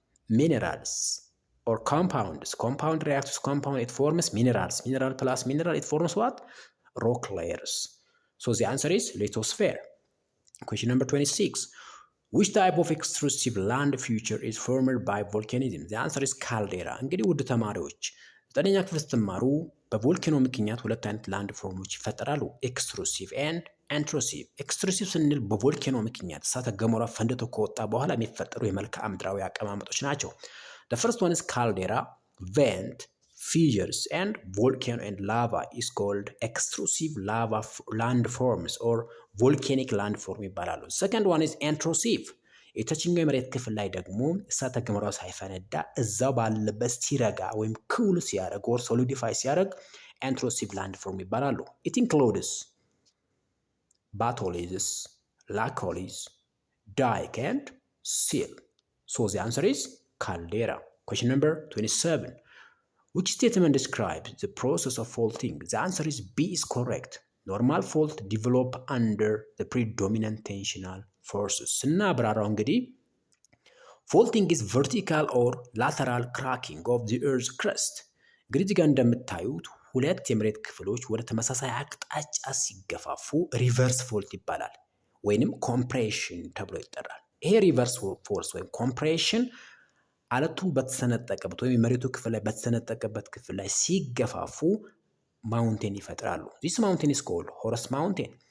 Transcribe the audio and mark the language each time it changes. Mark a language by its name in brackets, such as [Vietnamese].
[English] Minerals or compounds. Compound reacts to compound. It forms minerals. Mineral plus mineral. It forms what? Rock layers. So the answer is lithosphere. Question number 26. Which type of extrusive land feature is formed by volcanism? The answer is caldera. [Amharic] እንግዲህ ውድ ተማሪዎች ዘጠነኛ ክፍል ስትማሩ በቮልካኖ ምክንያት ሁለት አይነት ላንድ ፎርሞች ይፈጠራሉ፣ ኤክስትሩሲቭ ኤንድ ኢንትሩሲቭ። ኤክስትሩሲቭ ስንል በቮልካኖ ምክንያት እሳተ ገሞራ ፈንድቶ ከወጣ በኋላ የሚፈጠሩ የመልክዓ ምድራዊ አቀማመጦች ናቸው። [English] The first one is caldera, vent, fissures, and volcano and lava is called extrusive lava landforms or volcanic landform [Amharic] ይባላሉ። [English] Second one is intrusive. [Amharic] የታችኛው የመሬት ክፍል ላይ ደግሞ እሳተ ገሞራው ሳይፈነዳ እዛው ባለበት ሲረጋ ወይም ኩል ሲያደርግ [English] or solidify [Amharic] ሲያደርግ [English] intrusive landform [Amharic] ይባላሉ። [English] It includes batholiths, laccoliths, dike, and sill. So the answer is caldera. Question number 27. Which statement describes the process of faulting? The answer is B is correct. Normal fault develop under the predominant tensional forces. [Amharic] ስናብራራው እንግዲህ [English] faulting is vertical or lateral cracking of the earth's crust. [Amharic] እንግዲህ እዚህ ጋር እንደምታዩት ሁለት የመሬት ክፍሎች ወደ ተመሳሳይ አቅጣጫ ሲገፋፉ ሪቨርስ ፎልት ይባላል ወይንም ኮምፕሬሽን ተብሎ ይጠራል። ይሄ ሪቨርስ ፎርስ ወይም ኮምፕሬሽን አለቱ በተሰነጠቀበት ወይም የመሬቱ ክፍል ላይ በተሰነጠቀበት ክፍል ላይ ሲገፋፉ ማውንቴን ይፈጥራሉ። [English] this mountain is called Horus mountain.